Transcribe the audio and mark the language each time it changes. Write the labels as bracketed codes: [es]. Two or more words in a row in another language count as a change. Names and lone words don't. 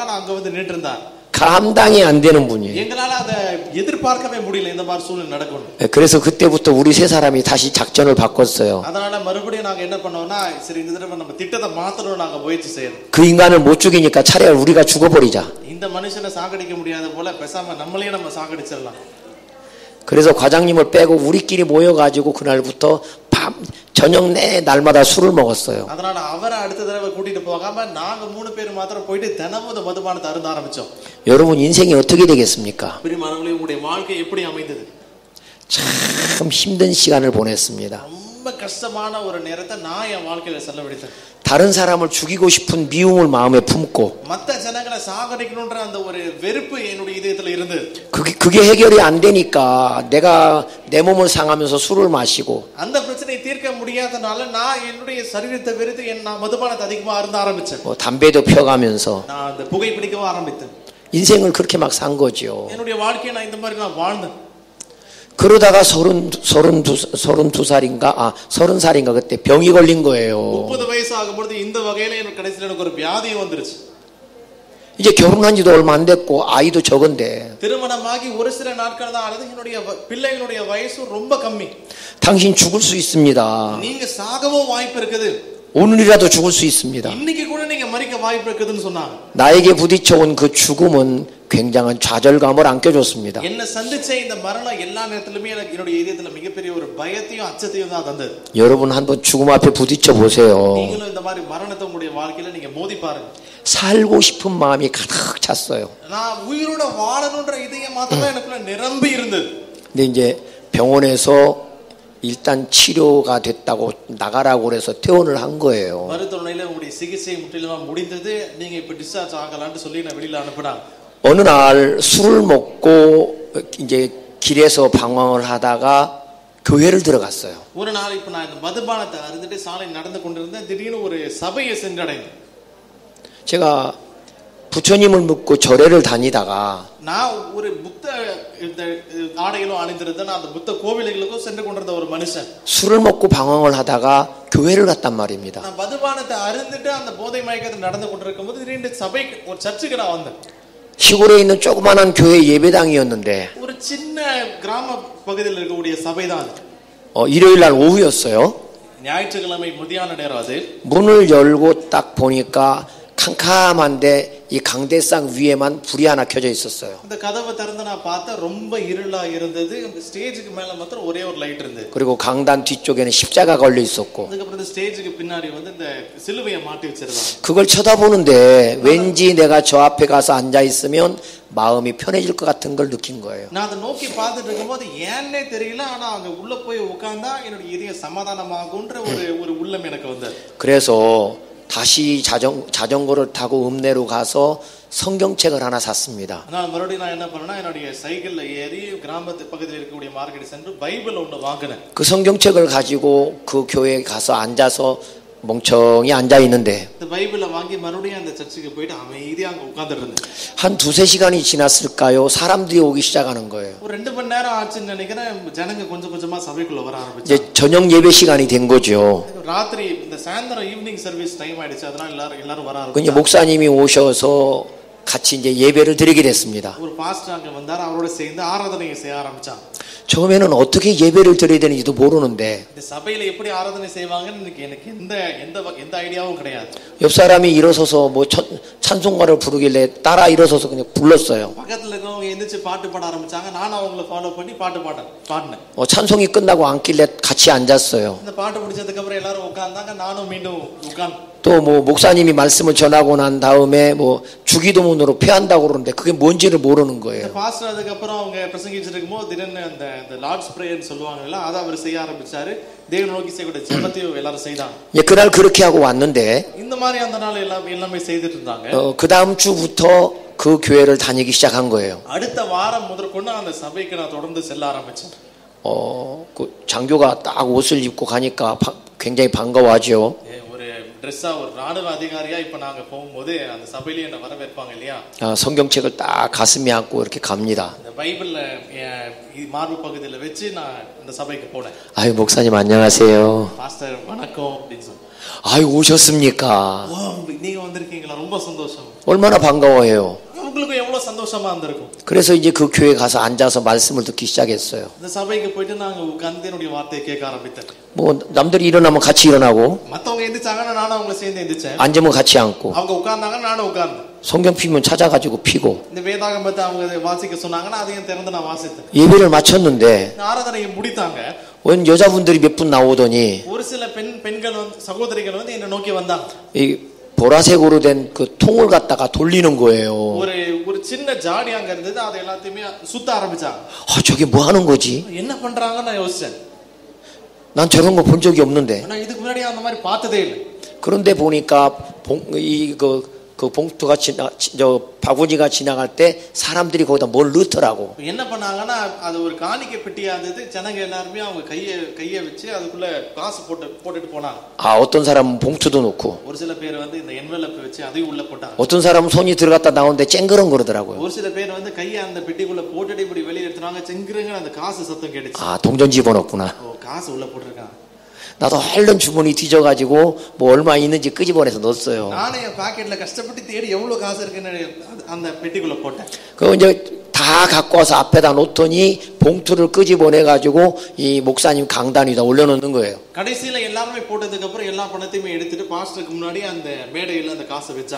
[ta] நான் அங்க வந்து நின்று இருந்தார். [ko] 감당이 안 되는 분이에요. [ta] எங்களால அதை எதிர்பார்க்கவே முடியல இந்த மாதிரி சூழ்நிலை நடக்கும். [ko] 그래서 그때부터 우리 세 사람이 다시 작전을 바꿨어요. [ta] அதனால மறுபடியும் நாங்க என்ன பண்ணோம்னா சரி இந்த தடவை நம்ம திட்டத்தை மாத்தணும் நாங்க முயற்சி செய்யணும். [ko] 그 인간을 못 죽이니까 차라리 우리가 죽어버리자. [ta] இந்த மனுஷனை சாகடிக்க முடியாத போல பேசாம நம்மளையே நம்ம சாகடிச்சிடலாம். [ko] 그래서 과장님을 빼고 우리끼리 모여가지고 그날부터 밤 저녁 내 날마다 술을 먹었어요. [ta] அதனால அவரை அடுத்த தடவை கூட்டிட்டு போகாம நாங்க 3 பேர் மாத்திரம் போயிட்டு தினமும் மதுபானத்தை அருந்த ஆரம்பிச்சோம். [ko] 여러분 인생이 어떻게 되겠습니까? [ta] பிரியமானவர்களே உங்களுடைய வாழ்க்கை எப்படி அமைந்தது? [ko] 참 힘든 시간을 보냈습니다. [ta] ரொம்ப கஷ்டமான ஒரு நேரத்தை நான் என் வாழ்க்கையில செலவழித்தேன். [ko] 다른 사람을 죽이고 싶은 미움을 마음에 품고 [ta] மத்த ஜனங்களை சாகடிக்கணும்ன்ற அந்த ஒரு வெறுப்பு என்னுடைய இதயத்துல இருந்தது. [ko] 그게 해결이 안 되니까 내가 내 몸을 상하면서 술을 마시고 [ta] அந்த பிரச்சனையை தீர்க்க முடியாதனால நான் என்னுடைய சரீரத்தை வெறுத்து நான் மதுபானத்தை அதிகமா அருந்த ஆரம்பிச்சேன். [ko] 담배도 펴가면서 [ta] நான் அந்த புகை பிடிக்க ஆரம்பித்தேன். [ko] 인생을 그렇게 막 산 거죠. [ta] என்னுடைய வாழ்க்கையை நான் இந்த மாதிரி நான் வாழ்ந்தேன். [ko] 그러다가 30살인가 그때 병이 걸린 거예요. [ta] 30 வயசு ஆகும்போது இந்த வகையில எனக்கு கடைசில எனக்கு ஒரு வியாதி வந்துருச்சு. [ko] 이제 결혼한 지도 얼마 안 됐고 아이도 적은데 [ta] திருமணமாகி ஒரு சில நாட்கள் தான் ஆனது. என்னுடைய பிள்ளைகளுடைய வயசு ரொம்ப கம்மி. [ko] 당신 죽을 수 있습니다. [ta] நீங்க சாகவும் வாய்ப்பு இருக்குது. [ko] 오늘이라도 죽을 수 있습니다. [ta] இன்னைக்கு கூட நீங்க மரிக்க வாய்ப்பு இருக்குதுன்னு சொன்னாங்க. [ko] 나에게 부딪혀온 그 죽음은 굉장한 좌절감을 안겨줬습니다. [ta] என்ன சந்திச்ச இந்த மரணம் எல்லா நேரத்திலுமே எனக்கு என்னுடைய இதயத்துல மிகப்பெரிய ஒரு பயத்தையும் அச்சத்தையும் தான் தந்தது. [ko] 여러분 한번 죽음 앞에 부딪혀 보세요. [ta] நீங்களும் இந்த மாதிரி மரணத்தை உங்களுடைய வாழ்க்கையில நீங்க மோதி பாருங்க. [ko] 살고 싶은 마음이 가득 찼어요. [ta] நான் உயிரோட வாழணும்ன்ற இதயம் மாத்திரம் எனக்குள்ள நிரம்பி இருந்தது. [ko] 근데 이제 병원에서 일단 치료가 됐다고 나가라고 그래서 퇴원을 한 거예요. [ta] மருத்துவமனையில உங்களுடைய சிகிச்சை முற்றிலுமா முடிந்தது. நீங்க இப்ப டிஸ்சார்ஜ் ஆகலாம்னு சொல்லி நான் வெளியில அனுப்புனாங்க. [ko] 어느 날 술을 먹고 이제 길에서 방황을 하다가 교회를 들어갔어요. [ta] ஒரு நாள் இப்ப நான் இந்த மதுபானத்தை அருந்திட்டு சாலை நடந்து கொண்டிருந்தேன். திடீர்னு ஒரு சபையை சென்றடைந்தேன். [ko] 제가 부처님을 믿고 절에를 다니다가 [ta] நான் ஒரு புத்த ஆடைகளும் அணிந்திருந்த அந்த புத்த கோவில்களுக்கும் சென்று கொண்டிருந்த ஒரு மனுஷன் [ko] 술을 먹고 방황을 하다가 교회를 갔단 말입니다. [ta] நான் மதுபானத்தை அருந்திட்டு அந்த போதை மயக்கத்தில் நடந்து கொண்டிருக்கும் போது திடீர்னு சபைக்கு ஒரு சர்ச்சுக்கு நான் வந்தேன். [ko] 시골에 있는 조그마한 교회 예배당이었는데 [ta] ஒரு சின்ன கிராம பகுதியில் இருக்கக்கூடிய சபைதான். [ko] 일요일 날 오후였어요. [ta] ஞாயிற்றுக்கிழமை மதியான நேரம் அது. [ko] 문을 열고 딱 보니까 캄캄한데 이 강대상 위에만 불이 하나 켜져 있었어요. [ta] இந்த கதவை திறந்து நான் பார்த்தா ரொம்ப இருளா இருந்தது. ஸ்டேஜுக்கு மேல மாத்திரம் ஒரே ஒரு லைட் இருந்தது. [ko] 그리고 강단 뒤쪽에는 십자가 걸려 있었고. [ta] அதுக்கப்புறம் இந்த ஸ்டேஜுக்கு பின்னாடி வந்து இந்த சிலுவையை மாட்டி வச்சிருந்தாங்க. [ko] 그걸 쳐다보는데 왠지 내가 저 앞에 가서 앉아 있으면 마음이 편해질 것 같은 걸 느낀 거예요. [ta] நான் அதை நோக்கி பார்த்துட்டு இருக்கும்போது ஏன்னே தெரியல. ஆனா அங்க உள்ள போய் உட்கார்ந்தா என்னோட இதயம் சமாதானமாகும்ன்ற ஒரு உள்ளம் எனக்கு வந்தது. [ko] 그래서 다시 자전거를 타고 읍내로 가서 성경책을 하나 샀습니다. [ta] நான் மறுபடியும் நான் என்ன பண்ணேன்னா என்னுடைய சைக்கிள்ல ஏறி கிராமத்து பக்கத்தில் இருக்கக்கூடிய மார்க்கெட் சென்று பைபிள் ஒன்று வாங்கினேன். [ko] 그 성경책을 가지고 그 교회에 가서 앉아서 멍청이 앉아 있는데 [ta] இந்த பைபிளை வாங்கி மறுபடியும் அந்த சர்ச்சுக்கு போயிட்டு அமைதியா அங்க உட்கார்ந்துட்டு இருந்தேன். [ko] 한 2-3시간이 지났을까요? 사람들이 오기 시작하는 거예요. [ta] ஒரு 2 மணி நேரம் ஆச்சுன்னு நினைக்கிறேன். ஜனங்க கொஞ்சம் கொஞ்சமா சபைக்குள்ள வர ஆரம்பிச்சாங்க. [ko] 이제 저녁 예배 시간이 된 거죠. [ta] ராத்திரி இந்த சாயந்தரம் [en] evening service time [ta] ஆயிடுச்சு. அதனால எல்லாரும் வர [ko] 이제 [ta] ஆரம்பிச்சாங்க. [ko] 목사님이 오셔서 같이 이제 예배를 드리게 됐습니다. [ta] ஒரு பாஸ்டர் அங்க வந்தார். அவரோட சேர்ந்து ஆராதனையை செய்ய ஆரம்பிச்சாங்க. [ko] 처음에는 어떻게 예배를 드려야 되는지도 모르는데 [ta] இந்த சபையில எப்படி ஆராதனை செய்வாங்கன்னு எனக்கு எந்த ஐடியாவும் கிடையாது. [ko] 옆 사람이 일어서서 뭐 찬송가를 부르길래 따라 일어서서 그냥 불렀어요. [ta] பக்கத்துல இருக்கவங்க எந்திரிச்சு பாட்டு பாட ஆரம்பிச்சாங்க. நானும் அவங்கள ஃபாலோ பண்ணி பாட்டு பாடினேன். [ko] 찬송이 끝나고 앉길래 같이 앉았어요. [ta] இந்த பாட்டு முடிச்சதுக்கு அப்புறம் எல்லாரும் உட்கார்ந்தாங்க. நானும் மீண்டும் உட்கார்ந்து [ko] 또 또 뭐 목사님이 말씀을 전하고 난 다음에 뭐 주기도문으로 표한다고 그러는데 그게 뭔지를 모르는 [ta] இந்த [ko] 거예요. [ta] பாஸ்டர் அதுக்கப்புறம் அவங்க பிரசங்கிச்சிட்டு இருக்கும்போது திடீர்னு அந்த [en] Lord's prayer [ta] சொல்லுவாங்கல்ல அதை அவர் செய்ய ஆரம்பிச்சாரு. தேவனை நோக்கி செய்யக்கூடிய ஜெபத்தையும் எல்லாரும் செய்தாங்க. [ko] 예, 그날 그렇게 하고 왔는데 [ta] இந்த மாதிரி அந்த நாள் எல்லாமே செய்துட்டு இருந்தாங்க. [ko] 그 다음 주부터 그 교회를 다니기 시작한 거예요. [ta] அடுத்த வாரம் முதற்கொண்டு அந்த சபைக்கு நான் தொடர்ந்து செல்ல ஆரம்பிச்சேன். [ko] 그 장교가 딱 옷을 입고 가니까 굉장히 반가워하죠. [ta] ஒரு ட்ரெஸ்ஸா ஒரு ராணுவ அதிகாரியா இப்ப நாங்க போகும்போது அந்த சபையில என்ன வரவேற்பாங்க இல்லையா? [ko] 성경책을 딱 가슴에 안고 이렇게 갑니다. [ta] இந்த பைபிள்ல மார்பு பகுதியில வச்சு நான் இந்த சபைக்கு போனேன். [ko] 아유 목사님 안녕하세요. [ta] பாஸ்டர் வணக்கம் அப்படின்னு சொல்லி. [ko] 아유 오셨습니까? [ta] நீங்க வந்திருக்கீங்களா? ரொம்ப சந்தோஷம். [ko] 얼마나 반가워해요. [ta] உங்களுக்கு எவ்வளவு சந்தோஷமா இருந்திருக்கும். [ko] 그래서 이제 그 교회 가서 앉아서 말씀을 듣기 시작했어요. [ta] இந்த சபைக்கு போயிட்டு நாங்க உட்கார்ந்து என்னுடைய வார்த்தையை கேட்க ஆரம்பித்தேன். [ko] 뭐 남들이 일어나면 같이 일어나고 [ta] மத்தவங்க எந்திரிச்சாங்கன்னா நானும் அவங்கள சேர்ந்து எந்திரிச்சேன். [ko] 앉으면 같이 앉고 [ta] அவங்க உட்கார்ந்தாங்க நானும் உட்கார்ந்தேன். [ko] 성경 피면 찾아가지고 피고 [ta] இந்த வேதாகமத்தை அவங்க வாசிக்க சொன்னாங்கன்னா அதையும் திறந்து நான் வாசித்தேன். [ko] 예배를 마쳤는데 [ta] ஆராதனையை முடித்தாங்க. [ko] 원 여자분들이 몇 분 나오더니 [ta] ஒரு சில பெண்கள் சகோதரிகள் வந்து என்னை நோக்கி வந்தாங்க. [ko] 이 보라색으로 된 그 통을 갖다가 돌리는 거예요. [ta] ஒரு சின்ன ஜாடி அங்க இருந்தது. அதை எல்லாத்தையுமே சுத்த ஆரம்பிச்சாங்க. [ko] 저게 뭐 하는 거지? [ta] என்ன பண்றாங்கன்னு நான் யோசிச்சேன். [ko] 난 저런 거 본 적이 없는데. [ta] நான் இதுக்கு முன்னாடி அந்த மாதிரி பார்த்ததே இல்லை. [ko] 그런데 보니까 그 봉투가 바구니가 지나갈 때 사람들이 거기다 뭘 넣더라고. [ta] என்ன பண்ணாங்கன்னா அது ஒரு காணிக்கை பெட்டியா இருந்தது. ஜனங்க எல்லாரும் அவங்க கையை வச்சு அதுக்குள்ள காசு போட்டுட்டு போனாங்க. [ko] 어떤 사람은 봉투도 넣고. [ta] ஒரு சில பேர் வந்து இந்த என்வலப் வச்சு அதையும் உள்ள போட்டாங்க. [ko] 어떤 사람은 손이 들어갔다 나오는데 쨍그렁 거리더라고요. [ta] ஒரு சில பேர் வந்து கையை அந்த பெட்டிக்குள்ள போட்டுட்டு இப்படி வெளிய எடுத்துறாங்க. 쨍그렁 அந்த காசு சத்தம் கேட்டுச்சு. [ko] 동전 집어넣구나. [ta] காசு உள்ள போட்டுருக்காங்க. [ko] 나도 얼른 주머니 뒤져가지고 뭐 얼마 있는지 끄집어내서 넣었어요. [ta] நானே என் பாக்கெட்ல கஷ்டப்பட்டு தேடி எவ்வளவு காசு இருக்குன்னு அந்த பெட்டிக்குள்ள போட்டேன். [ko] 그 이제 다 갖고 와서 앞에다 놓더니 봉투를 끄집어내가지고 이 목사님 강단 위에다 올려놓는 거예요. [ta] கடைசியில எல்லாரும் போட்டதுக்கு அப்புறம் எல்லா பணத்தையும் எடுத்துட்டு பாஸ்டருக்கு முன்னாடி அந்த மேடையில அந்த காசை வச்சாங்க.